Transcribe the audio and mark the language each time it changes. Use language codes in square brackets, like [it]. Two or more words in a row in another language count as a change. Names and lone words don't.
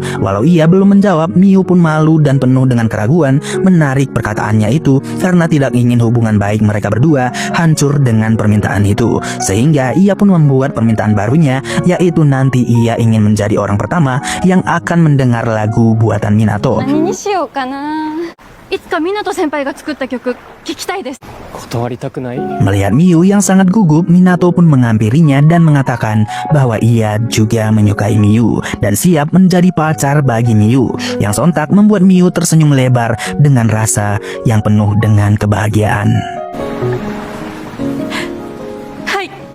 [id] Walau ia belum menjawab, Miu pun malu dan penuh dengan keraguan menarik perkataannya itu karena tidak ingin hubungan baik mereka berdua hancur dengan permintaan itu. Sehingga ia pun membuat permintaan barunya, yaitu nanti ia ingin menjadi orang pertama yang akan mendengar lagu buatan Minato. [ja] 何にしようかな。いつか湊先輩が作った曲聴きたいです。断りたくない？ [id] Melihat Miu yang sangat gugup, Minato pun menghampirinya dan mengatakan bahwa ia juga menyukai Miu dan siap menjadi pacar bagi Miu. Yang sontak membuat Miu tersenyum lebar dengan rasa yang penuh dengan kebahagiaan. [ja] はい。